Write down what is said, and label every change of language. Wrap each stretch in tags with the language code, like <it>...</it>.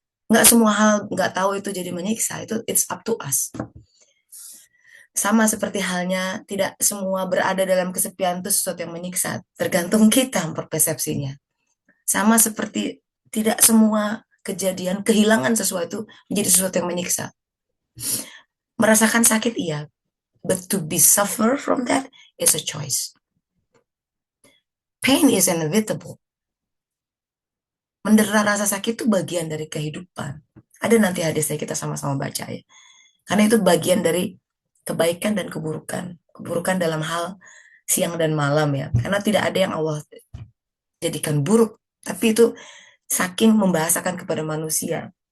<id>Nggak semua hal nggak tahu itu jadi menyiksa, itu</id> <en>it's up to us.</en> <id>Sama seperti halnya tidak semua berada dalam kesepian itu sesuatu yang menyiksa, tergantung kita memperpersepsinya. Sama seperti tidak semua kejadian kehilangan sesuatu menjadi sesuatu yang menyiksa. Merasakan sakit iya,</id> <en>but to be suffer from that is a choice. Pain is inevitable.</en> <id>Mendera rasa sakit itu bagian dari kehidupan. Ada nanti hadisnya kita sama-sama baca ya. Karena itu bagian dari kebaikan dan keburukan. Keburukan dalam hal siang dan malam ya. Karena tidak ada yang Allah jadikan buruk. Tapi itu saking membahasakan kepada manusia.</id>